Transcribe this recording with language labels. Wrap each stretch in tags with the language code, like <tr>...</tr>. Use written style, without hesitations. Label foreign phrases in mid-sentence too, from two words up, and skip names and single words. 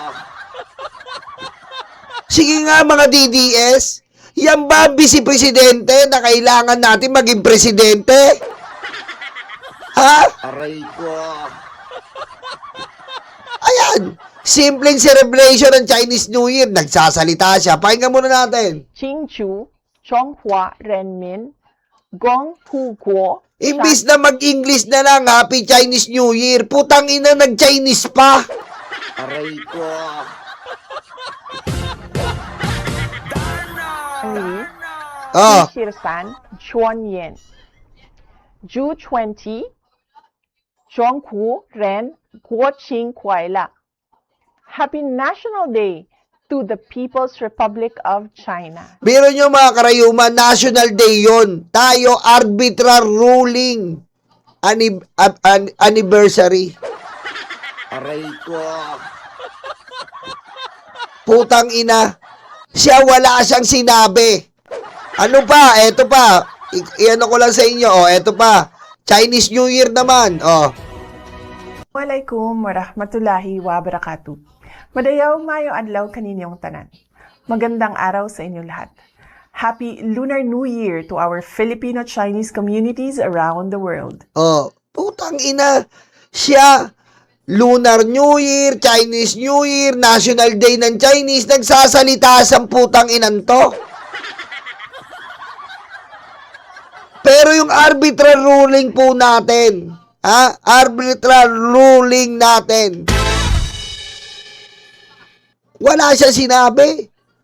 <tl>Sige nga mga DDS, yan ba ang Vice Presidente na kailangan natin maging presidente? Aray ko. Ayan, simpleng celebration ng</tl> <en>Chinese New Year,</en> <tl>nagsasalita siya. Pakinggan muna natin.</tl> <zh>庆祝中华人民共和国</zh> <tl>Imbis na mag-English na lang,</tl> <en>Happy Chinese New Year,</en> <tl>putang ina, nag-Chinese pa. Aray ko.</tl> <zh>第13宣言</zh> <en>June 20</en> <zh>中国人国庆快乐</zh> <en>Happy National Day to the People's Republic of China.</en> <tl>Biro nyo mga karayuma,</tl> <en>National Day</en> <tl>yon. Tayo,</tl> <en>arbitral ruling.</en> <tl>Anniversary. Aray ko. Putang ina. Siya wala siyang sinabi. Ano pa? Eto pa. Iano ko lang sa inyo. Eto pa.</tl> <en>Chinese New Year naman.</en> <ar>السلام عليكم ورحمة الله وبركاته.</ar> <ceb>Madayaw mayo adlaw kaninyong tanan.</ceb> <tl>Magandang araw sa inyo lahat.</tl> <en>Happy Lunar New Year to our Filipino-Chinese communities around the world.</en> <tl>Oh, putang ina. Siya,</tl> <en>Lunar New Year, Chinese New Year, National Day ng Chinese,</en> <tl>nagsasalita sa putang inan to. Pero yung</tl> <en>arbitral ruling</en> <tl>po natin,</tl> <en>arbitral ruling</en> <tl>natin, wala siya sinabi.</tl>